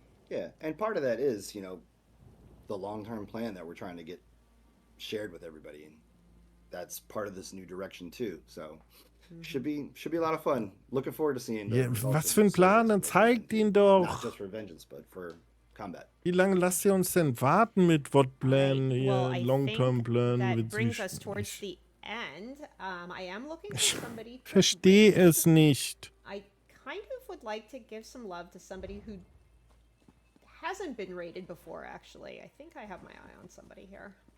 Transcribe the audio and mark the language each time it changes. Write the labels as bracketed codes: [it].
[en] Yeah, and part of that is, the long-term plan that we're trying to get shared with everybody, and that's part of this new direction too. So should be a lot of fun. Looking forward to seeing. [de] Ja, was für ein Plan? Dann zeigt ihn doch. [en] Not just for Vengeance, but for combat. [de] Wie lange lasst ihr uns denn warten mit What-Plan, Long-Term-Plan? [en] That brings us towards the end. I am looking for somebody. [de] Verstehe es nicht. [en] I kind of would like to give some love to somebody who hasn't been rated before, actually. I think I have my eye on somebody here.